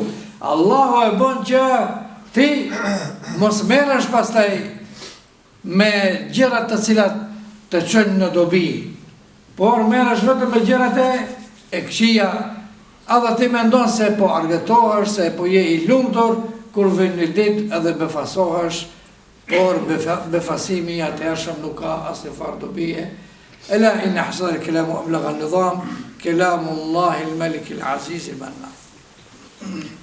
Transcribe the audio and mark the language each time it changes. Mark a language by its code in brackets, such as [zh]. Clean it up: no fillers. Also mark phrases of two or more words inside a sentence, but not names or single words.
[sq] Allahu e bën që ti mos merresh pastaj me gjërat të cilat të çojnë në dobi, por merresh vetëm me gjërat e këqija, edhe ti mendon se po argëtohesh, se po je i lumtur, kur vjen një ditë edhe befasohesh, por befasimi atëhershëm nuk ka asnjë farë dobie. [ar] ألا إن أحسن الكلام وأبلغ النظام كلام الله الملك العزيز المنان.